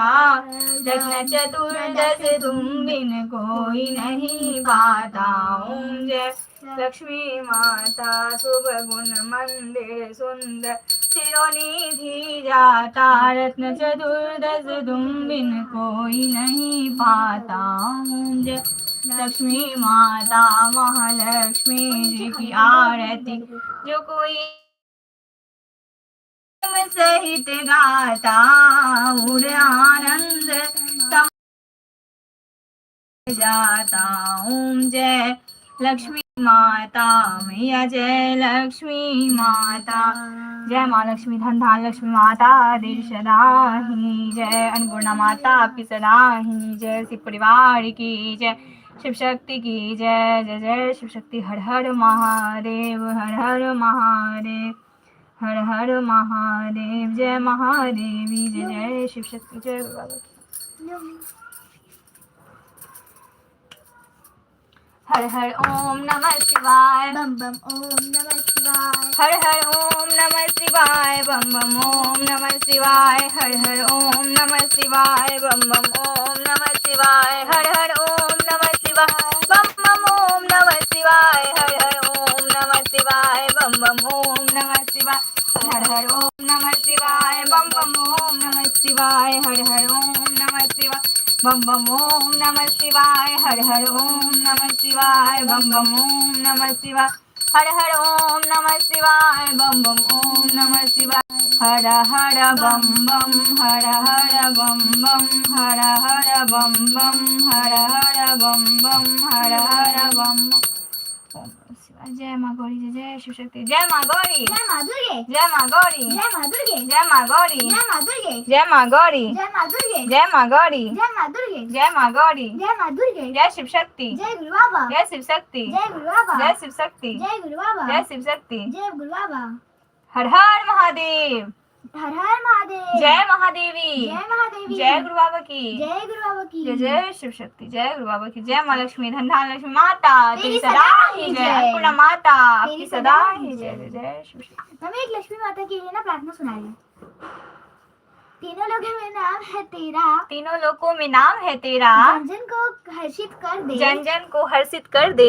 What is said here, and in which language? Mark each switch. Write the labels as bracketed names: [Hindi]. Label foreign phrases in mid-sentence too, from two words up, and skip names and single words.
[Hindi] रत्न चतुर्दश तुम बिन कोई नहीं पाता। ओम जय लक्ष्मी माता शुभ गुण मंदिर सुंदर चिरोनिधि जाता। रत्न चतुर्दश तुम बिन कोई नहीं पाता। ओम जय लक्ष्मी माता महालक्ष्मी जी की आरती जो कोई सहित गाता उर आनंद सम जाता। ओम जय लक्ष्मी माता मैया जय लक्ष्मी माता जय माँ लक्ष्मी धन धान लक्ष्मी माता देवी सदा ही जय। अन्नपूर्णा माता आपकी सदा ही जय। शिव परिवार की जय शिव शक्ति की जय। जय जय शिव शक्ति। हर हर महादेव हर हर महादेव हर हर महादेव। जय महादेवी जय जय शिव शक्ति जय बाबा। हर हर ओम नमः शिवाय। बम बम ओम नमः शिवाय। हर हर ओम नमः शिवाय। बम बम ओम नमः शिवाय। हर हर ओम नमः शिवाय। बम बम ओम नमः शिवाय। हर हर ओम नमः शिवाय। बम बम ओम नमः शिवाय। हर हर ओम नमः शिवाय। बम बम ओम नमः शिवाय। हर हर ओम नमः शिवाय। बम बम ओम नमः शिवाय। हर हर ओम नमः शिवाय। बम बम ओम नमः शिवाय। हर हर ओम नमः शिवाय। बम बम ओम नमः शिवाय। हर हर ओम नमः शिवाय। बम बम ओम नमः शिवाय। हर हर बम बम हर हर बम बम हर हर बम बम हर हर बम बम हर हर बम बम। ओम नमः शिवाय। जय माँ गौरी, जय जय शिव शक्ति। जय माँ गौरी, जय माँ दुर्गे, जय माँ गौरी, जय माँ दुर्गे, जय माँ गौरी, जय माँ दुर्गे, जय माँ गौरी, जय माँ दुर्गे, जय माँ गौरी, जय माँ दुर्गे, जय माँ गौरी, जय माँ दुर्गे, जय शिव शक्ति, जय गुरु बाबा, जय शिव शक्ति, जय गुरु बाबा, जय शिव शक्ति, जय गुरु बाबा, जय शिव शक्ति। जय गुरु बाबा। हर हर महादेव, हर हर महादेव, जय महादेवी, जय महादेवी, जय गुरु बाबा की, जय गुरु बाबा की, जय जय शिव शक्ति, जय गुरु बाबा की, जय माँ लक्ष्मी धनधान लक्ष्मी माता तेरी सदा ही जय। अन्नपूर्णा माता आपकी सदा ही जय। जय जय शिव शक्ति। हमें एक लक्ष्मी माता के लिए ना प्रार्थना सुनाइए। तीनों लोगों में नाम है तेरा, तीनों लोकों में नाम है तेरा, जन जन को हर्षित कर दे, जन जन को हर्षित कर दे,